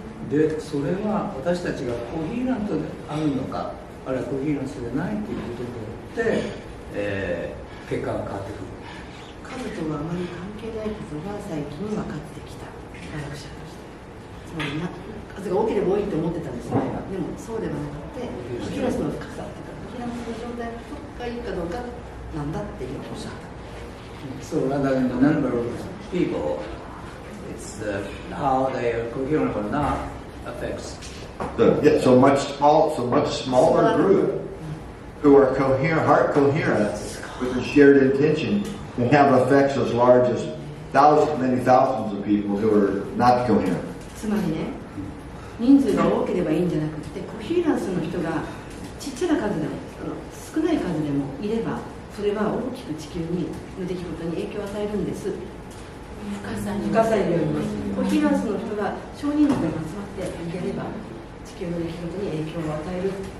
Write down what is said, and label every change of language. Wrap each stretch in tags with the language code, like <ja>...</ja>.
<ja>で、それは私たちがコヒーラントであるのか、あるいはコヒーランスでないということによって、結果が変わってくる。数とはあまり関係ないことが最近分かってきた科学者として。つまり数が多ければ多いと思ってたんです前は。でもそうではなくて、コヒーランスの深さっていうか、コヒーランスの状態がいいかどうかなんだって今おっしゃった。</ja> <en>So rather than the number of people, it's how they are coherent or not affects. So much smaller group who are heart coherent with a shared intention can have effects as large as many thousands of people who are not coherent.</en> <ja>つまりね、人数が多ければいいんじゃなくて、コヒーランスの人がちっちゃな数でも少ない数でもいれば、それは大きく地球の出来事に影響を与えるんです。深さよりもコヒーランスの人が少人数で集まってやれば地球の出来事に影響を与える。</ja>